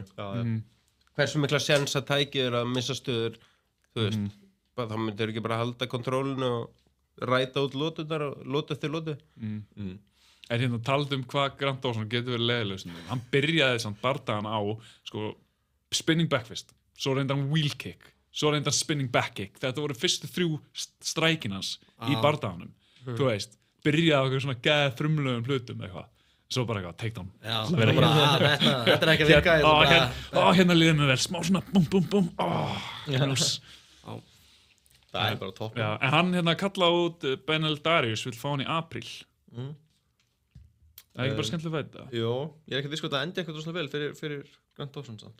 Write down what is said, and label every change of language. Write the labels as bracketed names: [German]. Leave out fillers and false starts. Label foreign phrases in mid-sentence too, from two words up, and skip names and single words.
[Icelandic] Hversu mikla sjens að tækir að missa stöður, þú veist, þá myndir ekki bara halda kontrólinu og ræta út lótunar og lótu eftir lótu. En hérna talað hvað Grant Dawson getur verið leiðilegur. Hann byrjaði samt bardagan á sko, [English] spinning backfist, [Icelandic] svo reyndi hann [English] wheel kick, [Icelandic] svo reyndi hann [English] spinning back kick. [Icelandic] Þetta voru fyrstu 3 strækin hans í bardaganum. Þú veist, byrjaði á eitthvað svona geð frumlegum hlutum eitthvað. Svo bara eitthvað, [English] take down. [Icelandic] Þetta er ekki að virka. Hérna líður mér vel, smá svona búm, búm, búm. Það er bara topp. En hann hérna kallaði út Benel Darius, vill fá hann í apríl. Það er ekki bara skemmtileg veit það? Jó, ég er ekki viss hvort að endi eitthvað svona vel fyrir Grant Dawson samt.